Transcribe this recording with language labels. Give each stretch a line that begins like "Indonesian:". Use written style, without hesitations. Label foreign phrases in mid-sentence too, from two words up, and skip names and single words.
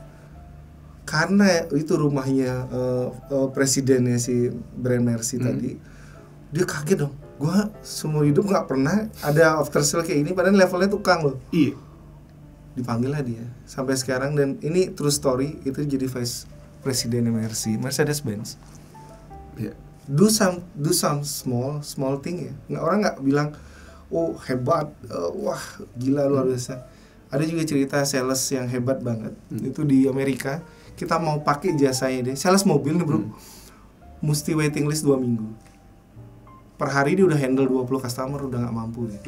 Indonesian: Karena itu rumahnya presidennya si brand Mercy tadi, dia kaget dong. Gua seumur hidup nggak pernah ada
English: after sale
Indonesian: kayak ini, padahal levelnya tukang loh. Iya. Dipanggil lah dia sampai sekarang, dan ini
English: true story,
Indonesian: itu jadi vice presidennya Mercy, Mercedes-Benz. Yeah.
English: Do some small thing ya.
Indonesian: Orang nggak bilang oh hebat, wah gila luar biasa. Ada juga cerita sales yang hebat banget. Itu di Amerika, kita mau pakai jasanya dia. Sales mobil nih bro, mesti
English: waiting list
Indonesian: 2 minggu. Per hari dia udah handle 20 customer, udah nggak mampu dia.